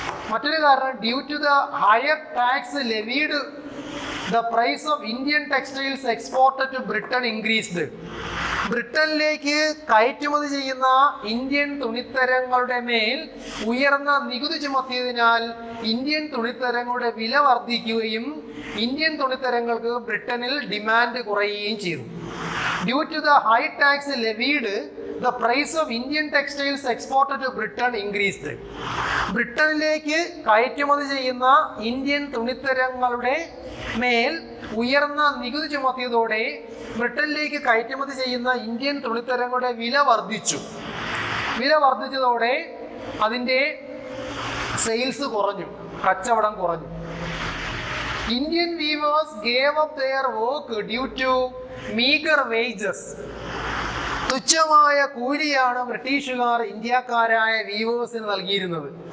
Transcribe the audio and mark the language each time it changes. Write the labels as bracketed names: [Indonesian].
[Malayalam] മറ്റൊരു കാരണം, [English] Due to the higher tax levied the price of Indian textiles exported to Britain increased. [Malayalam] ബ്രിട്ടനിലേക്ക് കയറ്റുമതി ചെയ്യുന്ന Indian തുണിത്തരങ്ങളുടെ മേൽ ഉയർന്ന നികുതി ചുമത്തിയതിനാൽ ഇന്ത്യൻ തുണിത്തരങ്ങളുടെ വില വർദ്ധിക്കുകയും ഇന്ത്യൻ തുണിത്തരങ്ങൾക്ക് ബ്രിട്ടനിൽ ഡിമാൻഡ് കുറയുകയും ചെയ്തു. [English] Due to the high tax levied the price of Indian textiles exported to Britain increased. [Malayalam] ബ്രിട്ടനിലേക്ക് കയറ്റുമതി ചെയ്യുന്ന ഇന്ത്യൻ തുണിത്തരങ്ങളുടെ മേൽ ഉയർന്ന നികുതി ചുമത്തിയതോടെ ബ്രിട്ടനിലേക്ക് കയറ്റുമതി ചെയ്യുന്ന ഇന്ത്യൻ തുണിത്തരങ്ങളുടെ വില വർദ്ധിച്ചു. വില വർദ്ധിച്ചതോടെ അതിൻ്റെ സെയിൽസ് കുറഞ്ഞു, കച്ചവടം കുറഞ്ഞു. [English] Indian weavers gave up their work due to meager wages. [Malayalam] തുച്ഛമായ കൂലിയാണ് ബ്രിട്ടീഷുകാർ ഇന്ത്യക്കാരായ വീവേഴ്സിന് നൽകിയിരുന്നത്.